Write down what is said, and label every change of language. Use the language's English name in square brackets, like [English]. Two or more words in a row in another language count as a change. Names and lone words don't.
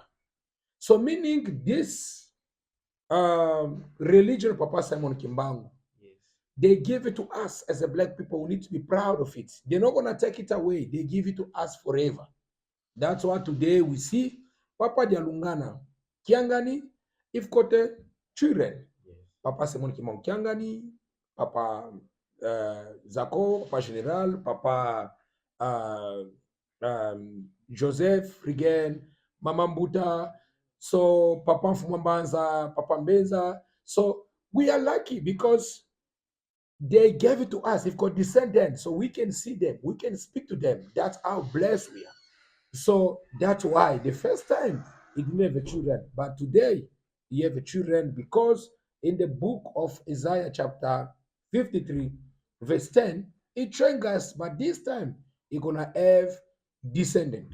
[English] So meaning this religion of Papa Simon Kimbangu, Yes. they give it to us as a black people. We need to be proud of it. They're not gonna take it away. They give it to us forever. That's why today we see Papa Dialungana Kiangani, if kote children. Yes. Papa Simon Kimbangu Kiangani, Papa Zako, Papa General, Papa uh, Joseph Rigen, Mama Mbuta, so Papa Mfumambanza, Papa Mbenza. So we are lucky because they gave it to us. They've got descendants, so we can see them, we can speak to them. That's how blessed we are. So that's why the first time he didn't have a children, but today he have a children because in the book of Isaiah chapter 53, verse 10, it trained us, but this time he's gonna have descendant.